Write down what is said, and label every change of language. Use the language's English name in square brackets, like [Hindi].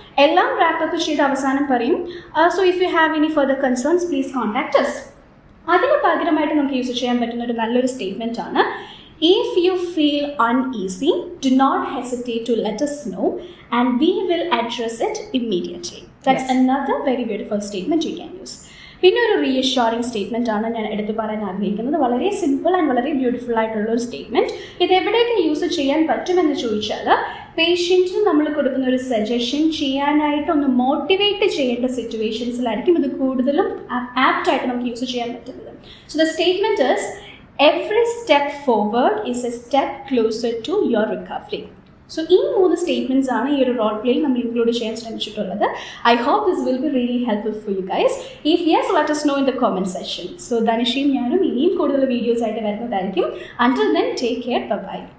[Malayalam] എല്ലാം റാപ്പപ്പ് ചെയ്ത് അവസാനം പറയും [English] So if you have any further concerns please contact us. [Malayalam] അതിന് പകരമായിട്ട് നമുക്ക് യൂസ് ചെയ്യാൻ പറ്റുന്ന ഒരു നല്ലൊരു സ്റ്റേറ്റ്മെൻ്റ് ആണ് [English] If you feel uneasy do not hesitate to let us know and we will address it immediately. That's another very beautiful statement you can use. [Malayalam] പിന്നെ ഒരു റീഅഷ്യൂറിംഗ് സ്റ്റേറ്റ്മെൻ്റ് ആണ് ഞാൻ എടുത്തു പറയാൻ ആഗ്രഹിക്കുന്നത്. വളരെ സിമ്പിൾ ആൻഡ് വളരെ ബ്യൂട്ടിഫുൾ ആയിട്ടുള്ള ഒരു സ്റ്റേറ്റ്മെൻറ്റ്. ഇത് എവിടെയൊക്കെ യൂസ് ചെയ്യാൻ പറ്റുമെന്ന് ചോദിച്ചാൽ പേഷ്യൻറ്റിന് നമ്മൾ കൊടുക്കുന്ന ഒരു സജഷൻ ചെയ്യാനായിട്ട് ഒന്ന് മോട്ടിവേറ്റ് ചെയ്യേണ്ട സിറ്റുവേഷൻസിലായിരിക്കും ഇത് കൂടുതലും ആപ്റ്റായിട്ട് നമുക്ക് യൂസ് ചെയ്യാൻ പറ്റുന്നത്. [English] So the statement is every step forward is a step closer to your recovery. [Malayalam] So ഈ 3 സ്റ്റേറ്റ്മെൻറ്റ്സ് ആണ് ഈ ഒരു റോൾ പ്ലേയിൽ നമ്മൾ ഇൻക്ലൂഡ് ചെയ്യാൻ ശ്രമിച്ചിട്ടുള്ളത്. [English] I hope this will be really helpful for you guys. If yes let us know in the comment section. [Malayalam] So ധനുഷയും ഞാനും ഇനിയും കൂടുതൽ videos ആയിട്ട് വരുന്നതായിരിക്കും. [English] Until then, take care. Bye bye.